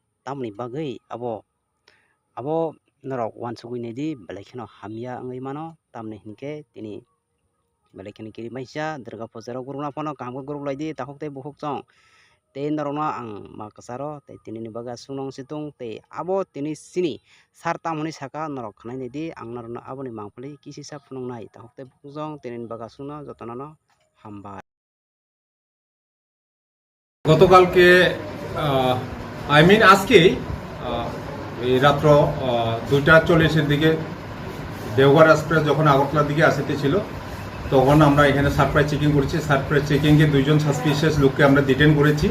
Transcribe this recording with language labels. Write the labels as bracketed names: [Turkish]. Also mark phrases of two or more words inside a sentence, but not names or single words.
[Kok Borok] tamni bagui abo norok wansugui nedi belaikeno hamya angui mano tamni hinke tini belaikeno kiri maisa durga pujaro guruna phono kaham guruk laidi tahokte buksong tei norokno ang ma kasaro tei tini ni baga sunong situng tei abo tini sini sartam honi saka norok khnai nedi ang norokno aboni mangpili kisisa phunungnai tahokte buksong tini ni baga suno jotono hambai [Bangla] গতকালকে আজকেই এই রাত্র 2:40-এর দিকে দেওঘর এক্সপ্রেস যখন আগরতলার দিকে আসিতেছিল তখন আমরা এখানে [English] surprise checking [Bangla] করেছি। [English] surprise checking [Bangla] 2জন সাসপিশিয়াস লোককে আমরা ডিটেন করেছি।